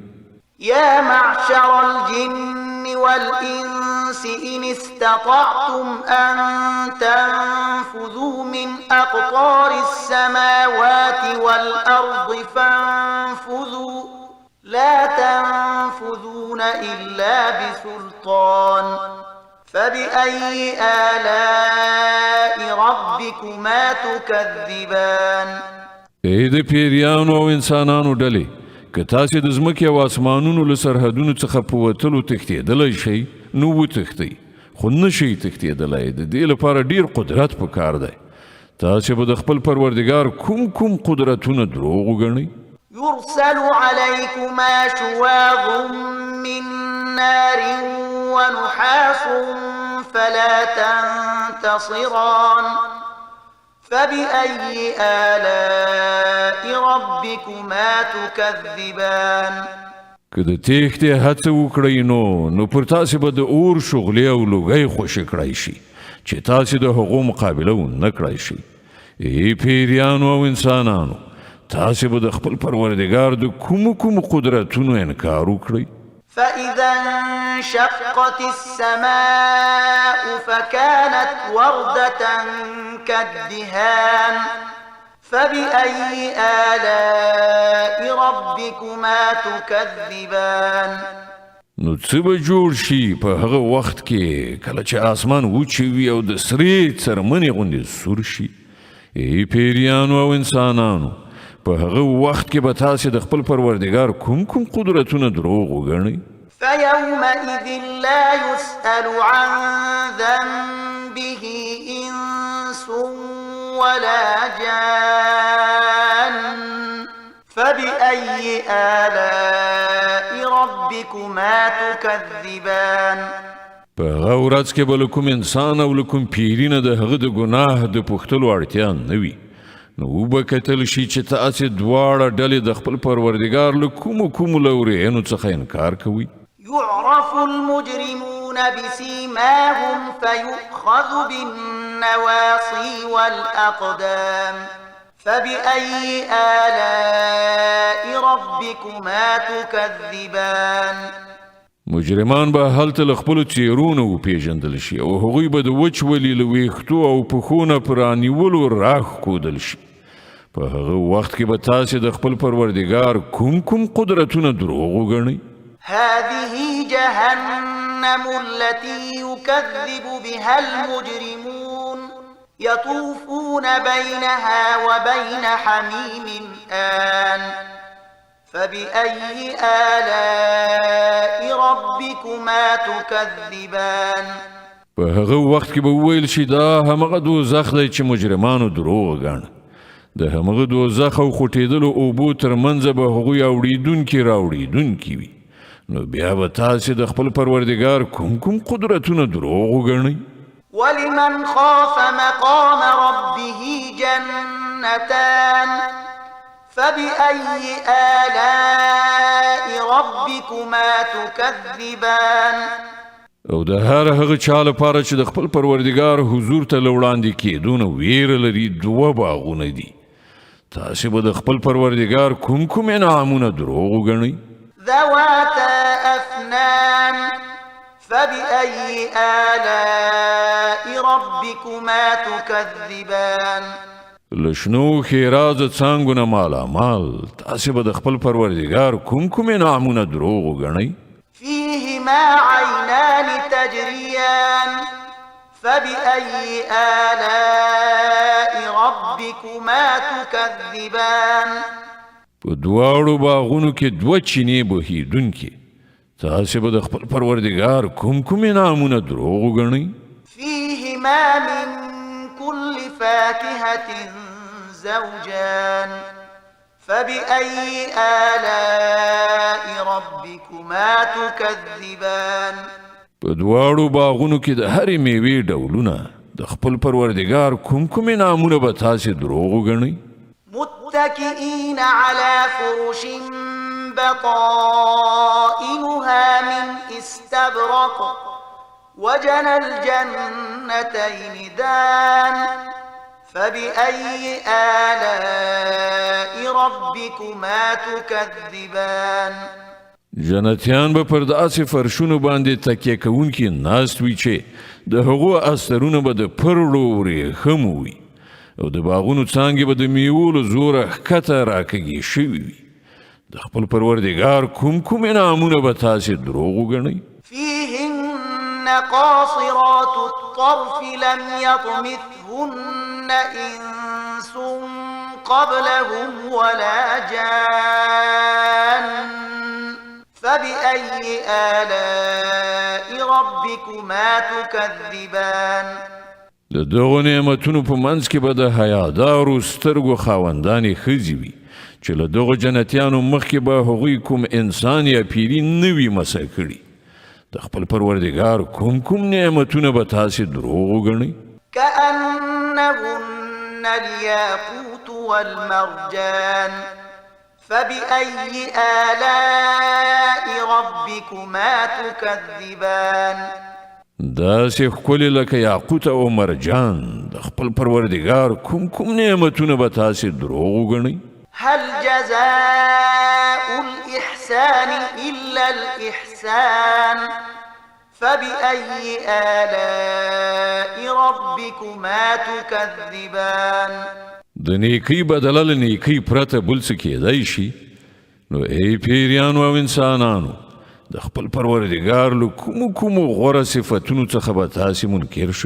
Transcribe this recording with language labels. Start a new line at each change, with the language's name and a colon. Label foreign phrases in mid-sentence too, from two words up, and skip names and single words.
Arabic: يا معشر الجن والإنس إن استطعتم أن تنفذوا من أقطار السماوات والأرض فانفذوا لا تنفذون إلا بسلطان فبأي آلاء ربكما تكذبان
Pashto: ای د پیریانو او انسانانو ډلې که تاسې د ځمکې او اسمانونو له سرحدونو څخه په وتلو تښتېدلی شئ نو وتښتئ، خو نه شئ تښتېدلی. د دې لپاره ډیر قدرت پکار دی. تاسې به د خپل پروردګار کوم قدرتونه دروغ وګڼئ؟
Arabic: يرسل عليكما شواظ من نار ونحاس فلا تنتصران فبأي آلاء ربكما تكذبان
Pashto: که د تېښتې هڅه وکړئ نو پر تاسې به د اور شغلې او لوګی خوشې کړی شي چې تاسې د هغو مقابله ونه کړی شئ. ای پیریانو او انسانانو تاسې به د خپل پروردګار د کومو قدرتونو انکار وکړئ؟
Arabic: فإذا انشقت السماء فكانت وردة كالدهان فبأي آلاء ربكما تكذبان
Pashto: نو څه به جوړ شي په هغه وخت کې کله چې آسمان وچ وي او د سرې څرمنې غوندې سور شي؟ ای پیریانو او انسانانو په هغه وخت کې به تاسې د خپل پروردګار کوم قدرتونه دروغ وګڼئ؟
Arabic: فيومئذ لا يسأل عن ذنبه إنس ولا جان فبأي آلاء ربكما تكذبان
Pashto: په هغه ورځ کې به له کوم انسان او له کوم پیري نه د هغه د ګناه د پوښتلو اړتیا نه وي. نو وبه کتل شي چې تاسې دواړه ډلې د خپل پروردګار له کومو لورینو څخه انکار کوئ.
Arabic: يعرف المجرمون بسيماهم فيؤخذ بالنواصي والأقدام فبأي آلاء ربكما تكذبان
Pashto: مجرمان به هلته له خپلو څیرونو وپېژندل شي او هغوی به د وچولي له ویښتو او پښو نه په رانیولو راښکودل شي. په هغه وخت کې به تاسې د خپل پروردګار کوم قدرتونه دروغ وګڼئ؟
Arabic: هذه جهنم التي يكذب بها المجرمون يطوفون بينها وبين حميم آن فبأي آلاء ربكما تكذبان
Pashto: په هغه وخت کې به وویل شي دا همغه دوزخ دی چې مجرمانو دروغ ګڼ. د همغه دوزخ او خوټېدلو اوبو ترمنځ به هغوی راوړېدونکي وي. نو بیا به تاسې د خپل پروردګار کوم قدرتونه دروغ وګڼئ؟
Arabic: ولمن خاف مقام ربه جنتان فبأي آلاء ربكما تكذبان
Pashto: او د هر هغه چا لپاره چې د خپل پروردګار حضور ته وړاندې کېدونه ویره لري دوه باغونه دي تاسو به د خپل پروردګار کوم انعامونه دروغ وګڼئ
Arabic: ذواتا أفنان فبأي آلاء ربكما تكذبان
Pashto: لشنو خیراز څنګهونه مالا مال تاسو به د خپل پروردګار کوم انعامونه دروغ وګڼئ
Arabic: فيهما عينان تجريان فبأي آلاء ربكما تكذبان
Pashto: په دواړو باغونو کې دوه چینې بهیدونکې تاسو به د خپل پروردګار کوم انعامونه دروغ وګڼئ
Arabic: فيهما من كل فاكهة زوجان فبأي آلاء ربكما تكذبان
Pashto: په دواړو باغونو کې د هرې میوې ډولونه د خپل پروردګار کوم انعامونه به تاسو دروغ وګڼئ
Arabic: متكئين على فرش بطائنها من استبرق وجنى الجنتين دان فبأي آلاء ربكما تكذبان
Pashto: جنتیان به پر داسې فرشونو باندې تکیه کوونکي ناست وي چې د هغو استرونه به د پرړو ورېښم وي او د باغونو څانګې به د میوو له زوره ښکته راکږې شوي وي د خپل پروردګار کوم انعامونه به تاسې دروغ وګڼئ
Arabic: فيهن قاصرات الطرف لم يطمثهن إنس قبلهم ولا جان فبأي آلاء ربكما تكذبان
Pashto: د دغو نعمتونو په منځ کې به د حیادارو سترګو خاوندانې ښځې وي چې له دغو جنتیانو مخکې به هغوی کوم انسان یا پیري نه وي مسه کړي د خپل پروردګار کوم نعمتونه به تاسې دروغ وګڼئ
Arabic: كأنهن الياقوت والمرجان فبأي آلاء ربكما تكذبان
Pashto: داسې ښکلې لکه یاقوت او مرجان د خپل پروردګار کوم نعمتونه به تاسې دروغ وګڼئ
Arabic: هل جزاء الإحسان إلا الإحسان فبأي آلاء ربكما تكذبان
Pashto: د نیکی بدله له نیکی پرته بل څه کېدای شي نو ای پیریانو او انسانانو د خپل پروردګار له کومو غوره صفتونو څخه به تاسې منکر شئ